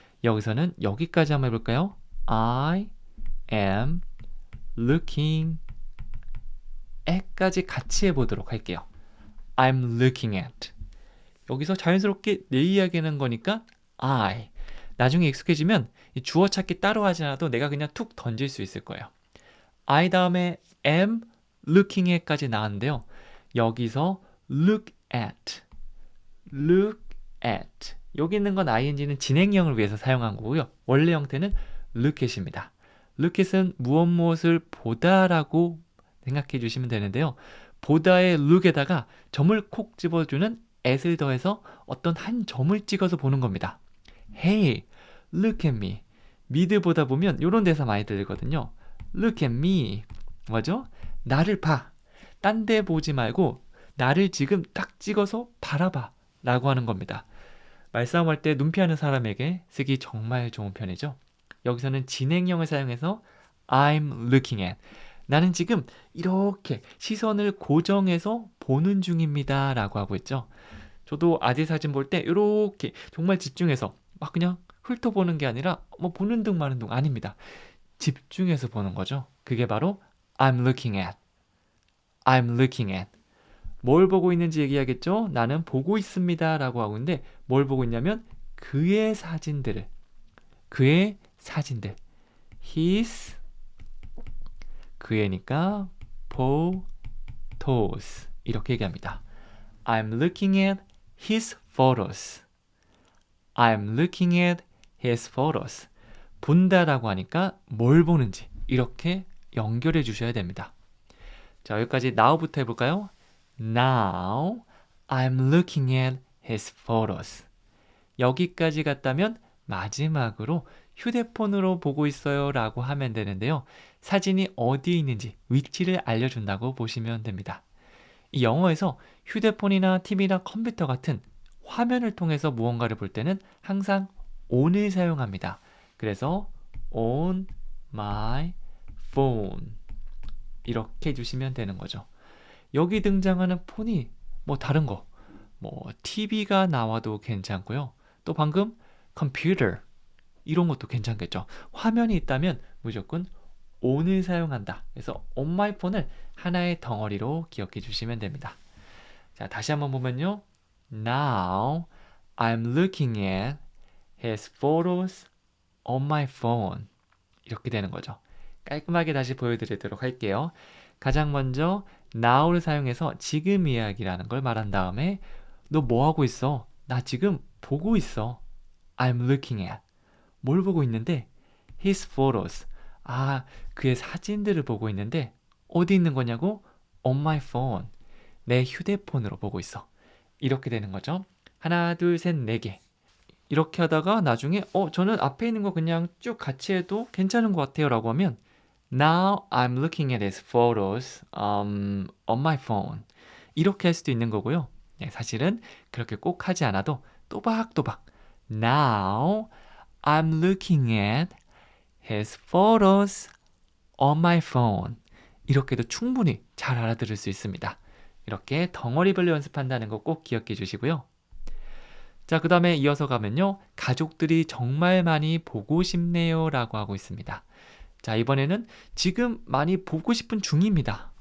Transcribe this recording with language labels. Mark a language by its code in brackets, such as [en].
[ko] 여기서는 여기까지 한번 해볼까요? [en] I am looking at [ko] 까지 같이 해보도록 할게요. [en] I'm looking at. [ko] 여기서 자연스럽게 내 이야기하는 거니까 I. 나중에 익숙해지면 이 주어 찾기 따로 하지 않아도 내가 그냥 툭 던질 수 있을 거예요. I 다음에 [en] am looking at [ko] 까지 나왔는데요. [en] 여기서 look at. look at. [ko] 여기 있는 건 ing는 진행형을 위해서 사용한 거고요. 원래 형태는 look at입니다. look at은 무엇을 보다라고 생각해 주시면 되는데요. 보다의 look에다가 점을 콕 집어주는 at을 더해서 어떤 한 점을 찍어서 보는 겁니다. [en] Hey, look at me. [ko] 미드 보다 보면 이런 대사 많이 들리거든요. [en] Look at me. [ko] 뭐죠? 나를 봐. 딴 데 보지 말고 나를 지금 딱 찍어서 바라봐 라고 하는 겁니다. 말싸움할 때 눈 피하는 사람에게 쓰기 정말 좋은 편이죠. 여기서는 진행형을 사용해서 [en] I'm looking at. [ko] 나는 지금 이렇게 시선을 고정해서 보는 중입니다 라고 하고 있죠. 저도 아재 사진 볼 때 이렇게 정말 집중해서 막 그냥 훑어보는 게 아니라 뭐 보는 둥 마는 둥 아닙니다. 집중해서 보는 거죠. 그게 바로 [en] I'm looking at. I'm looking at. [ko] 뭘 보고 있는지 얘기하겠죠? 나는 보고 있습니다 라고 하고 있는데 뭘 보고 있냐면 그의 사진들을. 그의 사진들. [en] His [ko] 그애니까 [en] photos [ko] 이렇게 얘기합니다. [en] I'm looking at his photos. I'm looking at his photos. [ko] 본다라고 하니까 뭘 보는지 이렇게 연결해 주셔야 됩니다. 자, 여기까지 now부터 해볼까요? [en] Now I'm looking at his photos. [ko] 여기까지 갔다면 마지막으로 휴대폰으로 보고 있어요 라고 하면 되는데요. 사진이 어디에 있는지 위치를 알려준다고 보시면 됩니다. 이 영어에서 휴대폰이나 TV나 컴퓨터 같은 화면을 통해서 무언가를 볼 때는 항상 on을 사용합니다. 그래서 [en] on my phone [ko] 이렇게 해주시면 되는 거죠. 여기 등장하는 폰이 뭐 다른 거, 뭐 TV가 나와도 괜찮고요. 또 방금 컴퓨터 이런 것도 괜찮겠죠. 화면이 있다면 무조건 on을 사용한다. 그래서 [en] on my phone [ko] 을 하나의 덩어리로 기억해 주시면 됩니다. 자, 다시 한번 보면요. [en] Now I'm looking at his photos on my phone. [ko] 이렇게 되는 거죠. 깔끔하게 다시 보여드리도록 할게요. 가장 먼저 now를 사용해서 지금 이야기라는 걸 말한 다음에 너 뭐 하고 있어? 나 지금 보고 있어. [en] I'm looking at. [ko] 뭘 보고 있는데? [en] His photos. [ko] 아, 그의 사진들을 보고 있는데 어디 있는 거냐고? [en] On my phone. [ko] 내 휴대폰으로 보고 있어. 이렇게 되는 거죠. 하나, 둘, 셋, 네 개. 이렇게 하다가 나중에 저는 앞에 있는 거 그냥 쭉 같이 해도 괜찮은 것 같아요 라고 하면 [en] Now I'm looking at his photos on my phone. [ko] 이렇게 할 수도 있는 거고요. 네, 사실은 그렇게 꼭 하지 않아도 또박또박 [en] Now I'm looking at his photos on my phone. [ko] 이렇게도 충분히 잘 알아들을 수 있습니다. 이렇게 덩어리별로 연습한다는 거 꼭 기억해 주시고요. 자, 그 다음에 이어서 가면요. 가족들이 정말 많이 보고 싶네요 라고 하고 있습니다. 자, 이번에는 지금 많이 보고 싶은 중입니다.